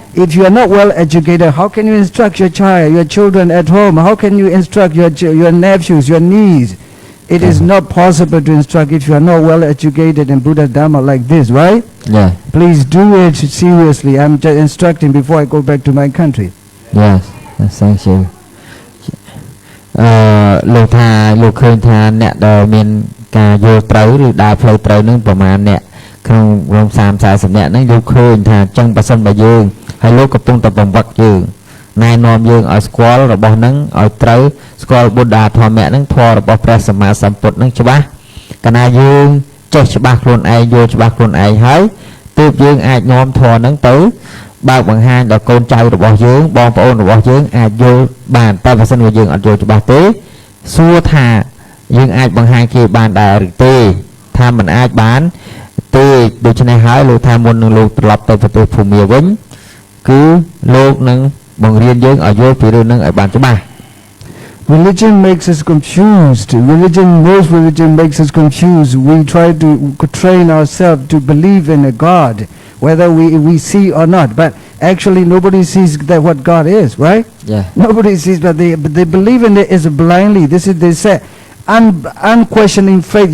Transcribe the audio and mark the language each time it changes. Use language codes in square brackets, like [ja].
[en] If you are not well educated, how can you instruct your child, your children at home? How can you instruct your nephews, your nieces? It is not possible to instruct if you are not well educated in Buddha Dhamma like this, right? Yeah. Please do it seriously. I'm just instructing before I go back to my country. Yes, thank you. [km] លោកថាលោកឃើញថាអ្នកដែលមានការយល់ត្រូវឬដើរផ្លូវត្រូវនឹងប្រមាណអ្នកក្នុងរំ30-40អ្នកហ្នឹងលោកឃើញថាចឹងបើសិនបើយើងហើយលោកកំពុងតែបង្វឹកយើងណែនាំយើងឲ្យស្គាល់របស់ហ្នឹងឲ្យត្រូវស្គាល់បុណ្យធម៌ហ្នឹងធម៌របស់ព្រះសម្មាសម្ពុទ្ធហ្នឹងច្បាស់កាលណាយើងចេះច្បាស់ខ្លួនឯងយល់ច្បាស់ខ្លួនឯងហើយទើបយើងអាចនាំធម៌ហ្នឹងទៅបើកបង្ហាញដល់កូនចៅរបស់យើងបងប្អូនរបស់យើងអាចយល់បានតែបើសិនជាយើងអត់យល់ច្បាស់ទេ សួរថាយើងអាចបង្ហាញគេបានដែរឬទេថាមិនអាចបានទេដូច្នេះហើយលោកថាមុននឹងលោកត្រឡប់ទៅប្រទេសភូមាវិញគឺលោកនឹងបង្រៀនយើងឲ្យយល់ពីរឿងហ្នឹងឲ្យបានច្បាស់ [en] Religion makes us confused. Most religion makes us confused. We try to train ourselves to believe in a God, whether we see or not. But actually, nobody sees that what God is, right? Yeah. Nobody sees, but they believe in it is blindly. This is they say, unquestioning faith.